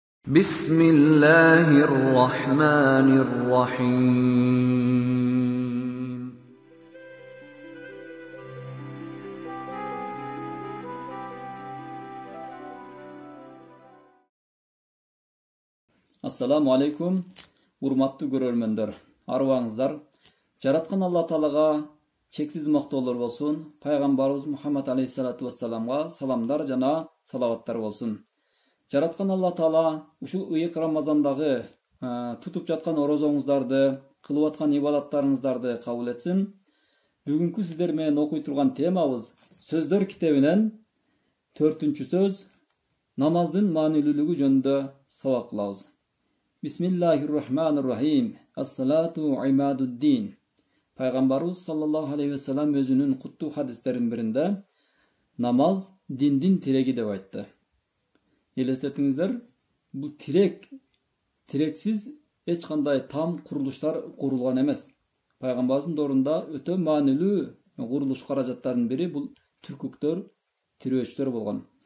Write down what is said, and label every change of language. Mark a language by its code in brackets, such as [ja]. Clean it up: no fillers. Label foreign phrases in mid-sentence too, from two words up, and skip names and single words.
[ar] بسم الله الرحمن الرحيم. السلام عليكم, [ky] урматтуу көрөрмөндөр. Арыбаңыздар. Жараткан Алла Таалага чексиз мактоолор болсун. Пайгамбарыбыз Мухаммад [ar] عليه الصلاة والسلام [ky] саламдар жана салаваттар болсун. Жараткан Алла Таала ушул ыйык Рамазандагы тутуп жаткан орозоңуздарды, кылып аткан ибадаттарыңыздарды кабыл этсин. Бүгүнкү сиздер менен окуй турган темабыз Сөздөр китебинен 4-чү сөз намаздын маанилүүлүгү жөнүндө сабак кылабыз. [ar] بسم الله الرحمن الرحيم. الصلاة عماد الدين. [ky] Пайгамбарыбыз [ar] صلى الله عليه وسلم [ky] өзүнүн куттуу хадистеринин биринде намаз диндин тиреги деп айтты. Элестетиңиздер, бул тирексиз эч кандай там курулуштар курулган эмес. Пайгамбардын доорунда өтө маанилүү курулуш каражаттарынын бири бул түркүктөр, тирөөчтөр болгон.